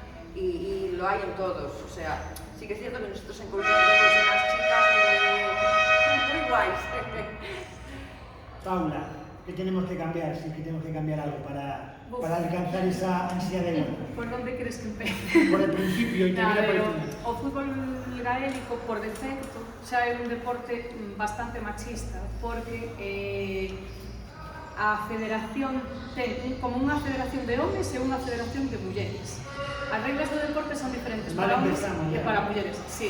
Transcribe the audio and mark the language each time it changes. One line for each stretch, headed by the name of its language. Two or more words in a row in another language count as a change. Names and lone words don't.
Spanish: Y lo hay en todos, o sea, sí que es cierto que nosotros en Coruña tenemos unas chicas muy guays. Paula, ¿qué tenemos que cambiar? Sí que tenemos que cambiar algo para alcanzar esa ansia de igualdad.
Galician: Por onde queres que empece?
Spanish: Por el principio y termina por el final.
Galician: O fútbol gaélico, por defecto, xa é un deporte bastante machista, porque a federación ten como unha federación de homes e unha federación de mulleres. As reglas do deporte son diferentes para homes e para mulleres, sí.